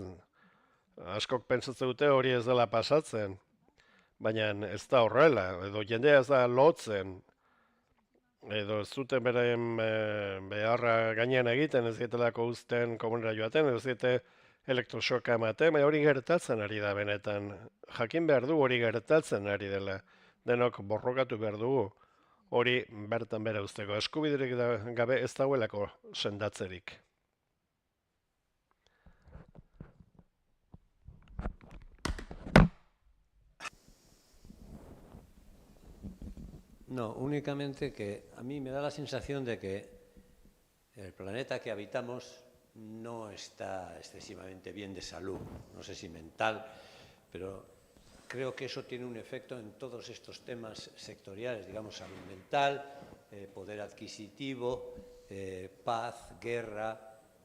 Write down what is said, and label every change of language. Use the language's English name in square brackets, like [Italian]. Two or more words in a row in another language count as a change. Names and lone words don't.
[Basque] Askok pentsatzen dute hori ez dela pasatzen, baina ez da horrela, edo jendea ez da lotzen edo ez zuten beren beharra gainean egiten, ez dietelako uzten komunera joaten, ez diete elektrosoka ematen, baina hori gertatzen ari da benetan. Jakin behar du hori gertatzen ari dela. Denok borrokatu behar dugu hori bertan bera uzteko. Eskubiderik gabe ez dauelako sendatzerik. [Spanish] No, únicamente que a mí me da la sensación de que el planeta que habitamos no está excesivamente bien de salud, no sé si mental, pero creo que eso tiene un efecto en todos estos temas sectoriales, digamos, salud mental, poder adquisitivo, paz, guerra.